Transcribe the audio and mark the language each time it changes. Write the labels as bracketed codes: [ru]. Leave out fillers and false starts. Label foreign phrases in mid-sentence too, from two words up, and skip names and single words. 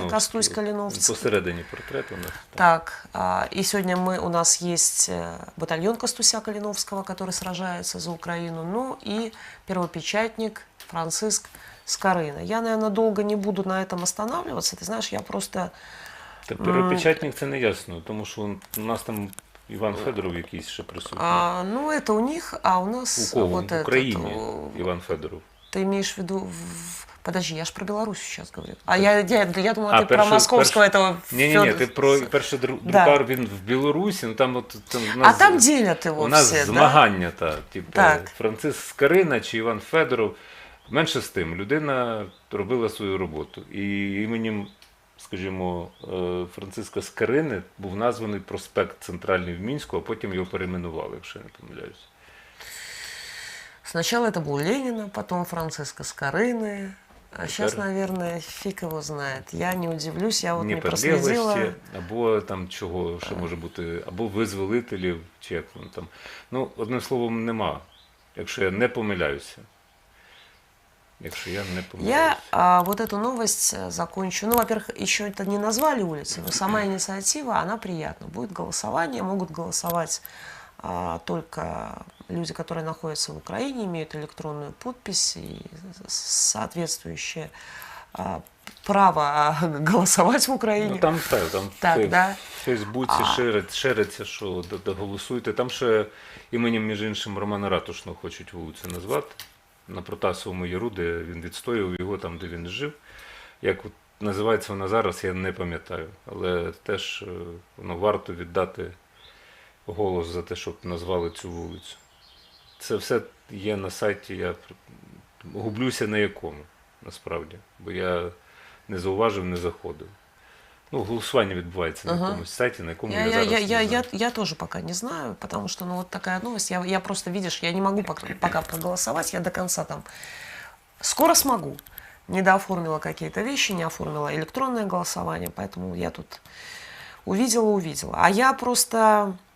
[ru] Костусь Калиновский. Посередине портрет у нас. Так, и сегодня у нас есть батальон Костуся Калиновского, который сражается за Украину, ну и первопечатник Франциск Скорына. Я, наверное, долго не буду на этом останавливаться, ты знаешь, я просто... [uk] Первопечатник це не ясно, тому що у нас там Іван Федоров якийсь ще присутній. Ну, [ru] это у них, а у нас... У кого? Вот [uk] в Україні Іван Федоров. [ru] Ты имеешь в виду... Подожди, я же про Беларусь сейчас говорю. А я думала, ты про московского этого Федорова. [uk] Ні, ти про перший друкар, він в Білорусі, ну там от... у нас, [ru] а там делят его у нас все, [uk] змагання, [ru] да? [uk] Типу, Франциск Скорина чи Іван Федоров. Менше з тим, людина робила свою роботу. І іменем, скажімо, Франциска Скорини був названий проспект Центральний в Мінську, а потім його перейменували, якщо я не помиляюсь. [ru] Сначала это был Ленина, потом Франциска Скорыны, а сейчас, наверное, фиг его знает. Я не удивлюсь, я вот не проследила. [uk] Або там чого ще може бути, або визволителів, чи як воно там. Ну, одним словом, нема, якщо я не помиляюся. [ru] Я вот эту новость закончу. Ну, во-первых, еще это не назвали улицей, но сама инициатива, она приятна. Будет голосование, могут голосовать только люди, которые находятся в Украине, имеют электронную подпись и соответствующее право голосовать в Украине. Ну там Так, [uk] в [ru] да. [uk] Фейсбуці шириться, що голосуйте. Там ще іменем, між іншим, Романа Ратушного хочуть вулицю назвати. На Протасовому Яру, де він відстоював його, там, де він жив. Як от називається вона зараз, я не пам'ятаю. Але теж варто віддати голос за те, щоб назвали цю вулицю. Це все є на сайті, я гублюся на якому, насправді. Бо я не зауважив, не заходив. Ну, голосування відбувається на якомусь сайті, на якому я зараз не знаю. Я тоже пока не знаю, потому что, ну, вот такая новость. Я просто, видишь, я не могу пока проголосовать, я до конца там. Скоро смогу. Не дооформила какие-то вещи, не оформила электронное голосование, поэтому я тут увидела. А я просто...